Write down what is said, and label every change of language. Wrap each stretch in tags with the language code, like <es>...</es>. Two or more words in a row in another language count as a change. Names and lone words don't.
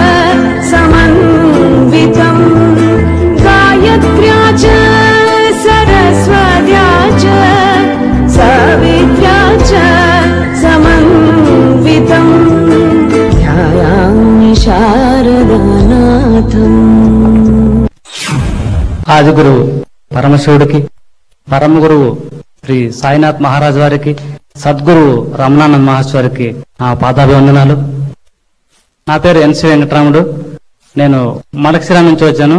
<sa>समन्वितं गायत्र्या च सरस्वत्या च सावित्र्या च समन्वितं ध्यायामि शारदानाथम्।</sa> <te>ఆది గురువు పరమశివుడికి, పరమ గురువు శ్రీ సాయినాథ్ మహారాజ్ వారికి, సద్గురువు రమణానంద మహేశ్వరికి నా పాదాభివందనాలు. నా పేరు ఎన్సి వెంకటరాముడు. నేను మడకశిర నుంచి వచ్చాను.</te>